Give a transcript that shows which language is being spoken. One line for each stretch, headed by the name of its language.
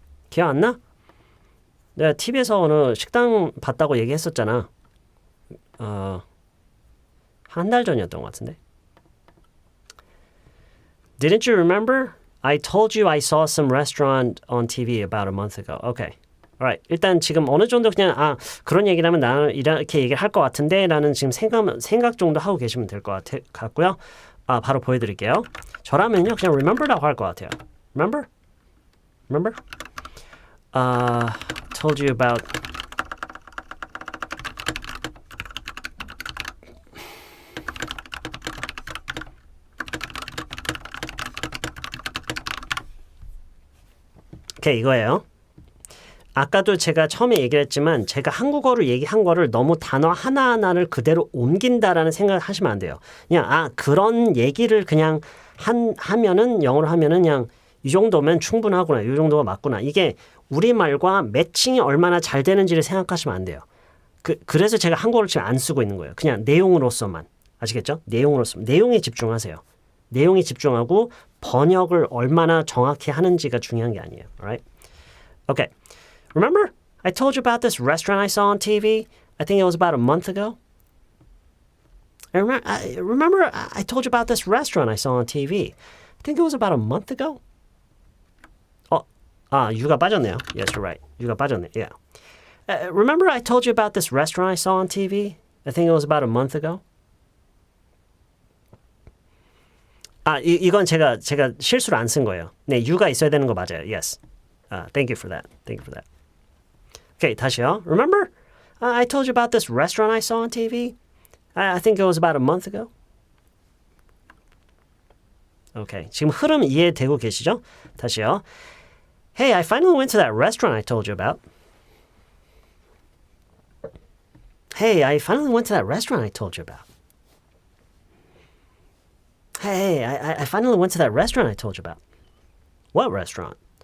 Korean: 기억 안 나? 내가 TV에서 어느 식당 봤다고 얘기했었잖아. 한 달 전이었던 것 같은데?
English: Didn't you remember? I told you I saw some restaurant on TV about a month ago. Okay. Alright.
Korean: 일단 지금 어느 정도 그냥 그런 얘기를 하면 나는 이렇게 얘기를 할 것 같은데 라는 지금 생각 정도 하고 계시면 될 것 같고요. 바로 보여드릴게요. 저라면요 그냥 remember라고 할 것 같아요.
English: Remember? Told you about
Korean: 오케이, 이거예요. 아까도 제가 처음에 얘기를 했지만 제가 한국어로 얘기한 거를 너무 단어 하나하나를 그대로 옮긴다라는 생각을 하시면 안 돼요. 그냥 그런 얘기를 그냥 하면은 영어로 하면은 그냥 이 정도면 충분하구나. 이 정도가 맞구나. 이게 우리말과 매칭이 얼마나 잘 되는지를 생각하시면 안 돼요. 그래서 제가 한국어를 지금 안 쓰고 있는 거예요. 그냥 내용으로서만. 아시겠죠? 내용으로 쓰면 내용에 집중하세요. 내용에 집중하고 번역을 얼마나 정확히 하는지가 중요한 게 아니에요.
English: Alright? Okay. Remember I told you about this restaurant I saw on TV? I think it was about a month ago. Remember I told you about this restaurant I saw on TV? I think it was about a month ago.
Korean: 유가 빠졌네요.
English: Yes, you're right.
Korean: 유가 빠졌네.
English: Yeah. Remember I told you about this restaurant I saw on TV? I think it was about a month ago.
Korean: 이건 제가 실수로 안 쓴 거예요. 네, 유가 있어야 되는 거 맞아요.
English: Yes. Thank you for that. Thank you for that. Okay,
Korean: 다시요.
English: Remember I told you about this restaurant I saw on TV? I think it was about a month ago.
Korean: Okay, 지금 흐름 이해되고 계시죠? 다시요.
English: Hey, I finally went to that restaurant I told you about. Hey, I finally went to that restaurant I told you about. Hey, I finally went to that restaurant I told you about. What restaurant?